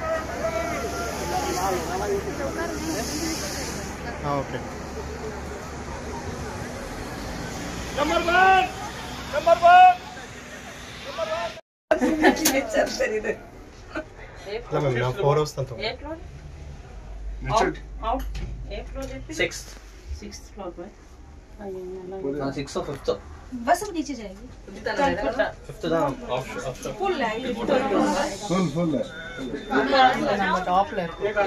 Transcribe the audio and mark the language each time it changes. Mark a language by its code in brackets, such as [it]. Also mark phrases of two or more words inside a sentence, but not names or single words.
[ta] ஓகே. நம்பர் 1 தெரியுது. இல்ல மேம் நான் 4 ஹவர்ஸ் தான் தூங்குறேன். [en] Sixth floor पे [hi] 6 और 5th बस अब नीचे जाएगी [ta] 5th தான் [hi] फुल है फुल है [ta] நம்ம டாப்ல இருக்கு